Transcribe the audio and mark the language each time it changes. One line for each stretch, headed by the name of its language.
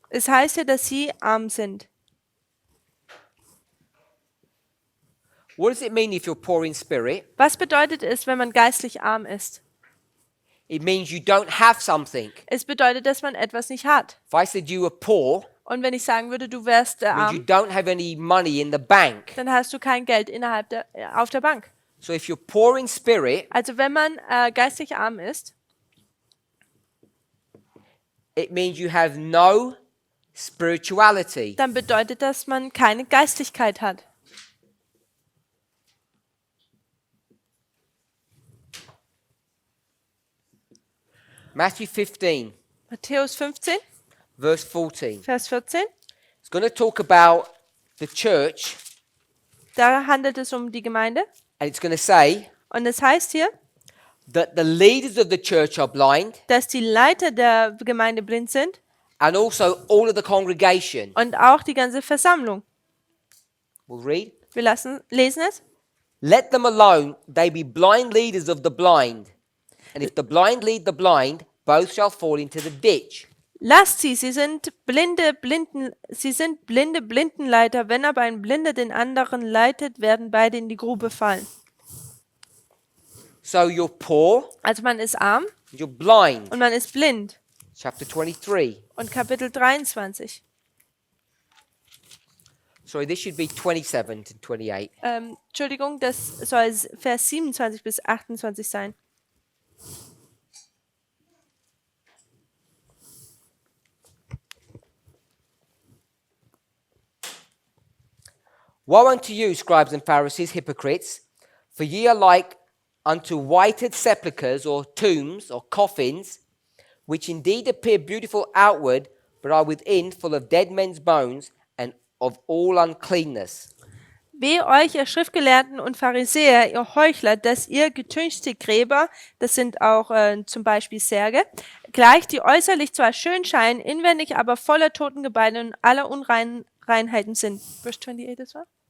German: Es heißt ja, dass sie arm sind.
English: What does it mean if you're poor in spirit?
German: Was bedeutet es, wenn man geistlich arm ist?
English: It means you don't have something.
German: Es bedeutet, dass man etwas nicht hat.
English: If I said you were poor,
German: Und wenn ich sagen würde, du wärst
English: it means you
German: arm,
English: don't have any money in the bank.
German: dann hast du kein Geld auf der Bank.
English: So if you're poor in spirit,
German: Also wenn man geistlich arm ist,
English: it means you have no spirituality.
German: dann bedeutet das, dass man keine Geistlichkeit hat.
English: Matthew 15,
German: Matthäus 15,
English: verse 14.
German: Vers 14,
English: It's going to talk about the church,
German: da handelt es um die Gemeinde.
English: and it's going to say
German: Und es heißt hier,
English: that the leaders of the church are blind,
German: dass die Leiter der Gemeinde blind sind
English: and also all of the congregation.
German: und auch die ganze Versammlung.
English: We'll read.
German: Wir lesen es.
English: Let them alone, they be blind leaders of the blind. And if the blind lead the blind, both shall fall into the ditch.
German: Lasst sie sind blinde Blindenleiter. Wenn aber ein Blinder den anderen leitet, werden beide in die Grube fallen.
English: So you're poor,
German: Also man ist arm
English: and you're blind.
German: und man ist blind.
English: Chapter 23.
German: Und Kapitel 23.
English: Sorry, this should be 27 to 28.
German: Entschuldigung, das soll Vers 27 bis 28 sein.
English: Woe unto you, scribes and Pharisees, hypocrites, for ye are like unto whited sepulchres or tombs or coffins, which indeed appear beautiful outward, but are within full of dead men's bones and of all uncleanness.
German: Wehe euch, ihr Schriftgelehrten und Pharisäer, ihr Heuchler, dass ihr getünchte Gräber, das sind auch zum Beispiel Särge, gleich die äußerlich zwar schön scheinen, inwendig aber voller Totengebeine und aller Unreinheiten sind. Verse 28, das war?